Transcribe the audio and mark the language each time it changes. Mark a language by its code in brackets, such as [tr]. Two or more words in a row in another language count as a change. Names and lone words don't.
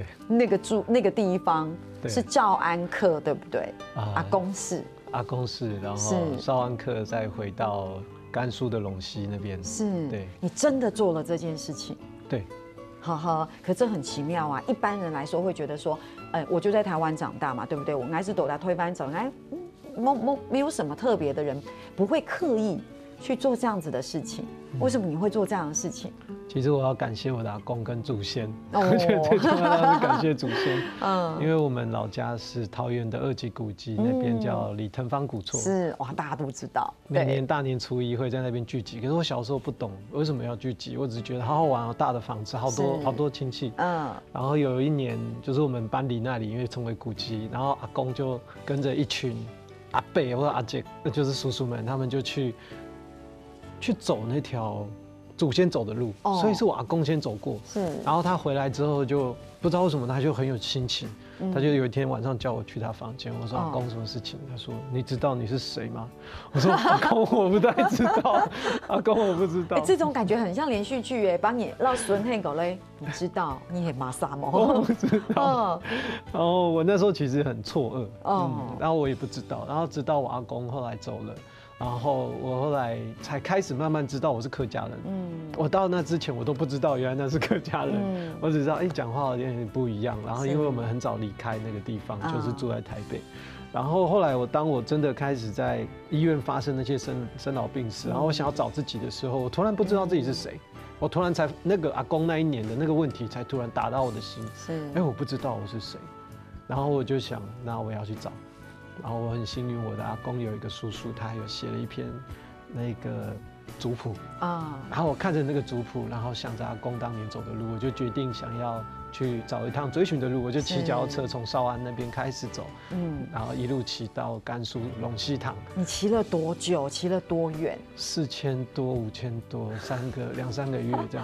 [zh] 那個地方是兆安客，對不對？阿公是，然後兆安客再回到甘肅的隴西那邊。是，對，你真的做了這件事情。對，呵呵，可這很奇妙啊！一般人來說會覺得說，我就在台灣長大嘛，對不對？我應該是躲在推翻走，沒有什麼特別的人不會刻意去做這樣子的事情。為什麼你會做這樣的事情？其實我要感謝我的阿公跟祖先，我覺得最重要的是感謝祖先。因為我們老家是桃園的2級古蹟，那邊叫李騰芳古厝。是哇，大家都知道。每年大年初一會在那邊聚集，可是我小時候不懂為什麼要聚集，我只是覺得好好玩哦，大的房子，好多親戚。然後有一年就是我們搬離那裡，因為成為古蹟，然後阿公就跟着一群阿伯或者阿姐，就是叔叔們，他們就去走那條祖先走的路，所以是我阿公先走過。是，然後他回來之後就不知道為什麼他就很有心情，他就有一天晚上叫我去他房間，我說阿公什麼事情？他說你知道你是誰嗎？我說阿公我不太知道，阿公我不知道。這種感覺很像連續劇哎，幫你繞孫黑狗嘞，你知道你很馬薩嗎？我不知道。然後我那時候其實很錯愕，然後我也不知道，然後直到我阿公後來走了。然後我後來才開始慢慢知道我是客家人。我到那之前我都不知道原來那是客家人。我只知道講話有點不一樣。然後因為我們很早離開那個地方，就是住在台北。然後後來當我真的開始在醫院發生那些生老病死，然後我想要找自己的時候，我突然不知道自己是誰。我突然才那個阿公那一年的那個問題才突然打到我的心。我不知道我是誰。然後我就想，那我要去找。然後我很幸運，我的阿公有一個叔叔，他有寫了一篇那個族譜啊。然後我看着那個族譜，然後想着阿公當年走的路，我就決定想要去找一趟追尋的路。我就騎腳踏車從紹安那邊開始走，然後一路騎到甘肅隴西塘。你騎了多久？騎了多遠？4000多、5000多，2、3個月這樣。